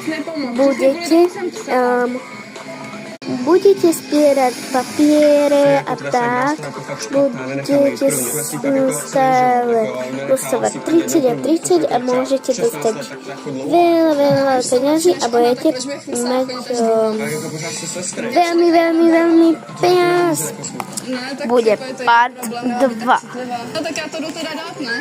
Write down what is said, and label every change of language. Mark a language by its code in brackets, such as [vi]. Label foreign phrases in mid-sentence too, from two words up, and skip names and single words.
[sk] budete zbierať papiere a tak, budete stále dostávať 30 a 30 a môžete dostať veľa peňazí a budete mať veľmi peňaz. Bude part 2. [cs] No tak já to jdu teda dát, ne?